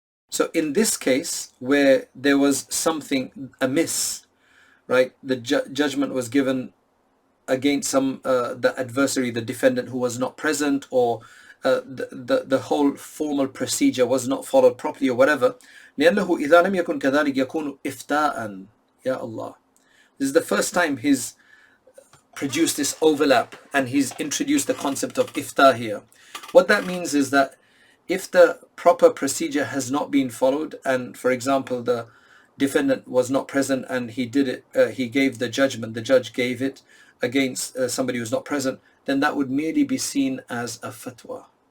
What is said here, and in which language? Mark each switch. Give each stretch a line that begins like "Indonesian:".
English: So in this case, where there was something amiss, right, the judgment was given against the adversary, the defendant, who was not present, or the whole formal procedure was not followed properly, or whatever.
Arabic: لأنه إذا لم يكن كذلك يكون إفتاءً. Ya Allah.
English: This is the first time he's produced this overlap and he's introduced the concept of ifta here. What that means is that if the proper procedure has not been followed, and for example the defendant was not present and he did it, he gave the judgment, the judge gave it against somebody who's not present, then that would merely be seen as a fatwa.